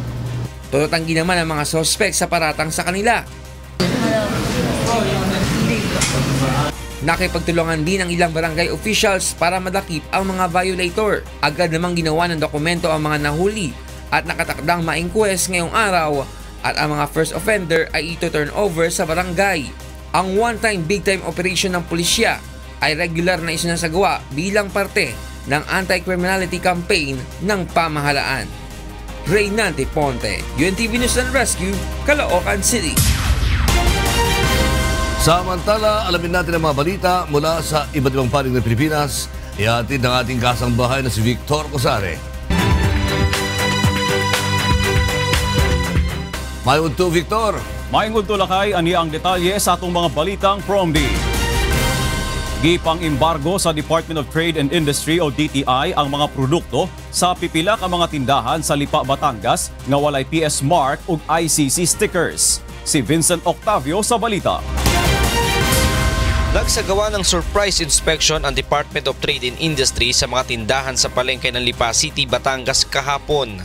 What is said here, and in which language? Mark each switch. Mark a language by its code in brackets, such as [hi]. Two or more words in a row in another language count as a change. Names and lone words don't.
[tl] Tututanggi naman ang mga suspect sa paratang sa kanila. Nakipagtulungan din ang ilang barangay officials para madakip ang mga violator. Agad namang ginawa ng dokumento ang mga nahuli at nakatakdang ma-inquest ngayong araw at ang mga [en] first offender [tl] ay ito-turn over sa barangay. Ang [en] one-time big-time operation [tl] ng pulisya ay regular na isinasagawa bilang parte ng [en] anti-criminality campaign [tl] ng pamahalaan. Reynante Ponte, UNTV News and Rescue, Caloocan City. Samantala, alamin natin ang mga balita mula sa iba't ibang panig ng Pilipinas. Ihatid ng ating kasambahay na si Victor Cosare. Mayroon to, Victor. Mayroon to, Lakay. [ceb] Ani ang detalye sa atong mga balitang PROMD. Gipang embargo sa Department of Trade and Industry o DTI ang mga produkto sa pipila ka mga tindahan sa Lipa, Batangas nga walay PS Mark ug ICC stickers. Si Vincent Octavio sa balita. [tl] Nagsagawa ng [en] surprise inspection [tl] ang Department of Trade and Industry sa mga tindahan sa palengke ng Lipa City, Batangas kahapon.